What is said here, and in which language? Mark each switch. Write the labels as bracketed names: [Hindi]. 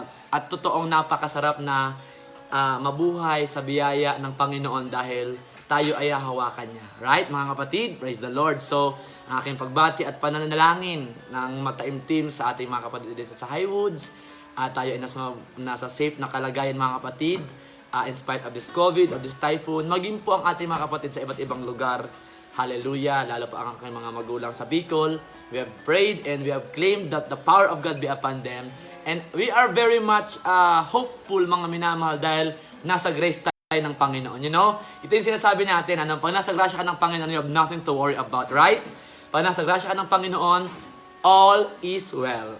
[Filipino] At totoong napakasarap na mabuhay sa biyaya ng Panginoon dahil tayo ay hahawakan niya. Right, mga kapatid? [English] Praise the Lord. [Filipino] So, ang aking pagbati at pananalangin ng mataimtim sa ating mga kapatid dito sa Highwoods. Tayo ay nasa safe na kalagayan, mga kapatid. [English] In spite of this COVID, of this typhoon. [Filipino] Maging po ang ating mga kapatid sa iba't ibang lugar. Hallelujah. Lalo pa ang aking mga magulang sa Bicol. [English] We have prayed and we have claimed that the power of God be upon them. And we are very much hopeful, [Filipino] mga minamahal, dahil nasa grace tayo ng Panginoon. You know, ito yung sinasabi natin, pag nasa grasya ka ng Panginoon, [English] you have nothing to worry about, right? [Filipino] Pag nasa grasya ka ng Panginoon, [English] all is well.